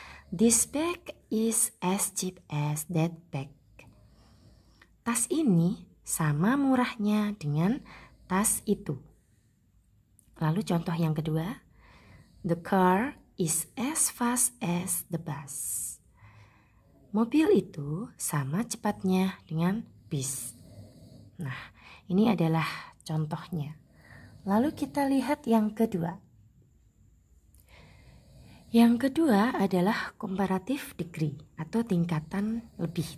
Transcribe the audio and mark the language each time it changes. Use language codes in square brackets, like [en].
[en] This bag is as cheap as that bag. [id] Tas ini sama murahnya dengan tas itu. Lalu contoh yang kedua. [en] The car is as fast as the bus. [id] Mobil itu sama cepatnya dengan bis. Nah, ini adalah contohnya. Lalu kita lihat yang kedua. Yang kedua adalah comparative degree atau tingkatan lebih.